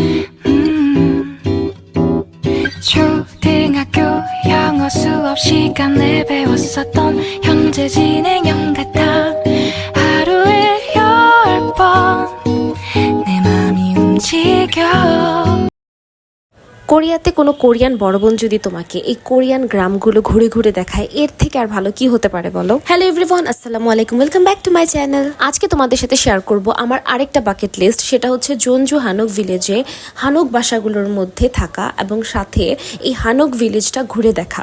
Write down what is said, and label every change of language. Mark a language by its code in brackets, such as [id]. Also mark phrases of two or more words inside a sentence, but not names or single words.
[ko] 초등학교 영어 수업 시간에 배웠었던 현재 진행형 같아 하루에 10번 내 맘이 움직여 [bn] কোরিয়াতে কোনো কোরিয়ান বড় বোন যদি তোমাকে এই কোরিয়ান গ্রামগুলো ঘুরে ঘুরে দেখায় এর থেকে আর ভালো কি হতে পারে বলো। [en] hello everyone, [ar] السلام عليكم, [en] welcome back to my channel. [bn] আজকে তোমাদের সাথে শেয়ার করব আমার আরেকটা [en] bucket list, [bn] সেটা হচ্ছে জোনজু হানক ভিলেজে হানক বাসাগুলোর মধ্যে থাকা এবং সাথে এই হানক ভিলেজটা ঘুরে দেখা।